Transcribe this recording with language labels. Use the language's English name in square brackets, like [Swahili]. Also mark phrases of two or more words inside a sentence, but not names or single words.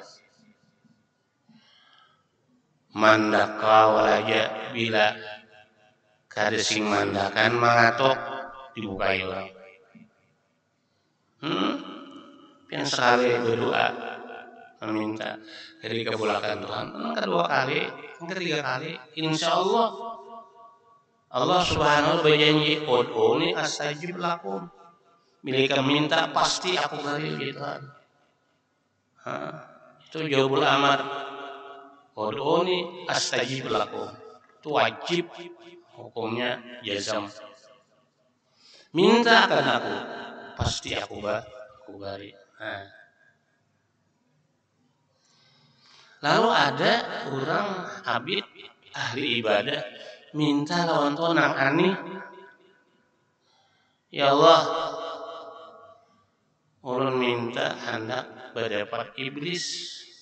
[Arabic] من دق ولج, [Banjar] bila kada sing mandakan mangatok dibukai orang. Pian sekali berdoa meminta dari kabulkan Tuhan, kedua kali, ketiga kali, [Arabic] إن شاء الله الله سبحانه وتعالى [Banjar] berjanji, [Arabic] ادعوني أستجب لكم. [Banjar] Bila kamu minta pasti aku beri Tuhan. Itu [Arabic] جواب الأمر. ادعوني أستجب لكم. [Banjar] Itu wajib, hukumnya jazam. Minta akan aku, pasti aku beri. Lalu ada orang abid ahli ibadah minta lawan Tuhan nang ani, [Arabic] يا الله, [Banjar] ulun minta hendak berdapat iblis.